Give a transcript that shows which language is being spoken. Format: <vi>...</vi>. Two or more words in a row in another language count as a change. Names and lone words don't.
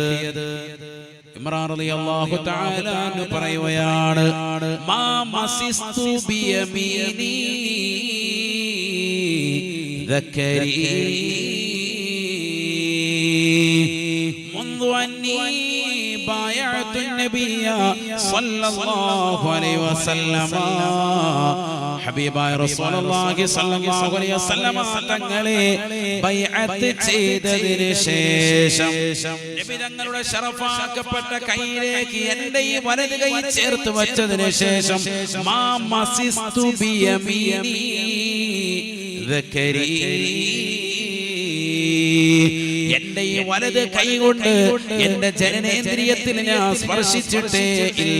<ar>عمران رضي الله تعالى പറയുകയാണ്, ما مسست بيميني ذكري منذ أني بايعت النبي صلى الله عليه وسلم.</ar> <ml>ഹബീബായ</ml> <ar>رسول الله صلى الله عليه وسلم</ar> <ml>തങ്ങളെ ബൈഅത്ത് ചെയ്തതിനു ശേഷം നബി തങ്ങളുടെ ശറഫാക്കപ്പെട്ട കൈയിലേക്ക് എൻ്റെ ഈ വലത് കൈ ചേർത്ത് വെച്ചതിനു ശേഷം</ml> <ar>ما مسست بيميني ذكري,</ar> <ml>എന്റെ ഈ വലത് കൈ കൊണ്ട് എന്റെ ജനനേന്ദ്രിയത്തിൽ ഞാൻ സ്പർശിച്ചിട്ടേ ഇല്ല.</ml>